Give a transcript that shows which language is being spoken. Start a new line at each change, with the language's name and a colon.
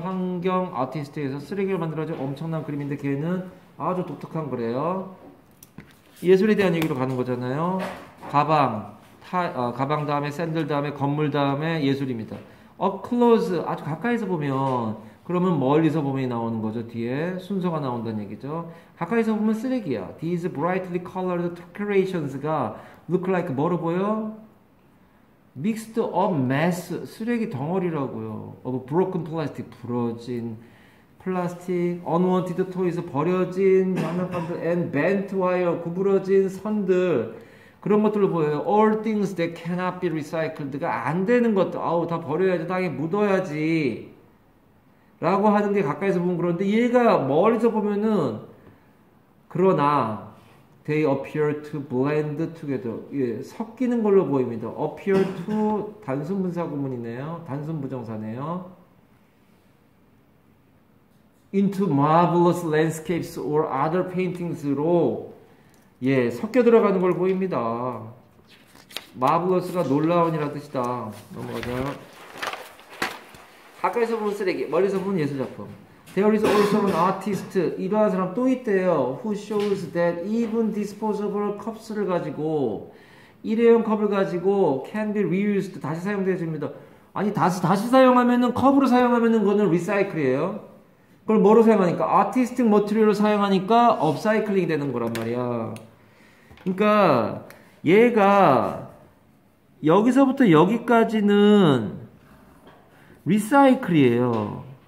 Korean: 환경 아티스트에서 쓰레기로 만들어진 엄청난 그림인데 걔는 아주 독특한 거래요. 예술에 대한 얘기로 가는 거잖아요. 가방 다음에 샌들 다음에 건물 다음에 예술입니다.
English: Up close
Korean: 아주 가까이서 보면 그러면 멀리서 보면 나오는 거죠. 뒤에 순서가 나온다는 얘기죠. 가까이서 보면 쓰레기야.
English: These brightly colored decorations가 look like
Korean: 뭐로 보여?
English: Mixed up mess
Korean: 쓰레기 덩어리라고요.
English: Of broken plastic
Korean: 부러진 플라스틱,
English: unwanted toys
Korean: 버려진 장난감들,
English: and bent wire
Korean: 구부러진 선들 그런 것들로 보여요.
English: All things that cannot be recycled가
Korean: 안 되는 것들. 아우, 다 버려야지. 땅에 묻어야지. 라고 하는 게 가까이서 보면 그런데 얘가 멀리서 보면은 그러나
English: they appear to blend together.
Korean: 예, 섞이는 걸로 보입니다. appear to 단순 분사 구문이네요. 단순 부정사네요.
English: into marvelous landscapes or other paintings로
Korean: 예, 섞여 들어가는 걸 보입니다. marvelous가 놀라운이라는 뜻이다. 넘어가죠. 가까이서 보면 쓰레기, 멀리서 보면 예술작품.
English: There is also an artist.
Korean: 이러한 사람 또 있대요.
English: Who shows that even disposable cups를
Korean: 가지고 일회용 컵을 가지고
English: can be reused.
Korean: 다시 사용되어집니다. 아니 다시 사용하면은 컵으로 사용하면은 그거는 리사이클이에요. 그걸 뭐로 사용하니까 아티스틱 머티리얼로 사용하니까 업사이클링이 되는 거란 말이야. 그러니까 얘가 여기서부터 여기까지는 리사이클이에요.